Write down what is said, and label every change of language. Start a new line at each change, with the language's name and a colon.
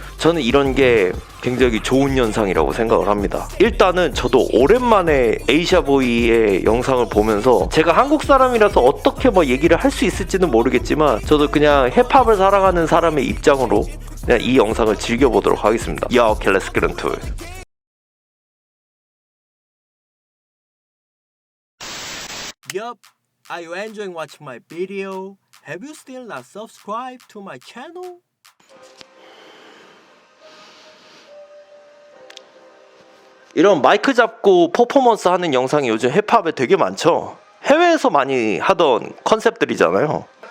Korean: 저는 이런 게 굉장히 좋은 현상이라고 생각을 합니다. 일단은 저도 오랜만에 에이샤보이의 영상을 보면서 제가 한국 사람이라서 어떻게 뭐 얘기를 할 수 있을지는 모르겠지만 저도 그냥 힙합을 사랑하는 사람의 입장으로 그냥 이 영상을 즐겨보도록 하겠습니다.
English: Yeah, okay, let's get into it. Yup, are you enjoying watching my video? Have you still not subscribed to my channel?
Korean: 이런 마이크 잡고 퍼포먼스 하는 영상이 요즘 힙합에 되게 많죠. 해외에서 많이 하던 컨셉들이잖아요.